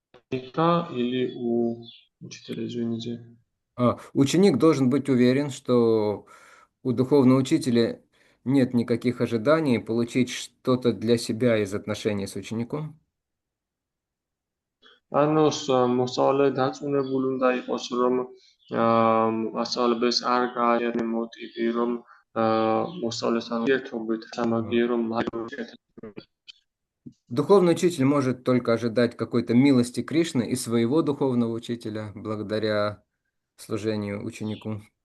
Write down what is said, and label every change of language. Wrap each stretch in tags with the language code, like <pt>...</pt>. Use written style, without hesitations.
<ru>Или у учителя, извините. Ученик должен быть уверен, что у духовного учителя нет никаких ожиданий получить что-то для себя из отношений с учеником.</ru> <ka>ანუ მოსწავლე დაწუნებული უნდა იყოს, რომ მასწავლებელს არ გააჩნია მოტივი, რომ მოსწავლესთან ურთიერთობით სამაგიერო მაგივრად.</ka> <ru>Духовный учитель может только ожидать какой-то милости Кришны и своего духовного учителя благодаря служению ученику.</ru>